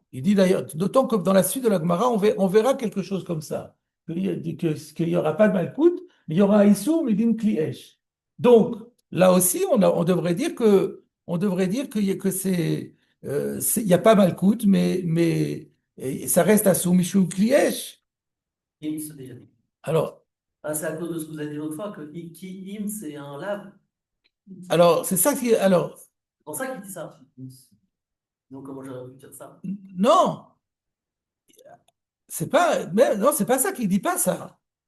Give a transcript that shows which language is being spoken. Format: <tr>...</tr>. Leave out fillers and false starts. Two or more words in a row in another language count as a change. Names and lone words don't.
<fr>Il dit d'ailleurs, d'autant que dans la suite de la Gemara, on verra quelque chose comme ça. Qu'il n'y aura pas de malkout, mais il y aura un</fr> <he>issour midim kliesh.</he> <fr>Donc, là aussi, on devrait dire que il n'y a pas malkout, mais ça reste</fr> <he>assourd mishum kliesh.</he> <fr>Im, c'est déjà dit. Alors, Ah, c'est à cause de ce que vous avez dit l'autre fois que qui im, c'est un lave. c'est ça qui. Alors, C'est pour ça qu'il dit ça. Donc, comment j'aurais pu dire ça? non, non, c'est pas ça qu'il dit pas ça.</fr>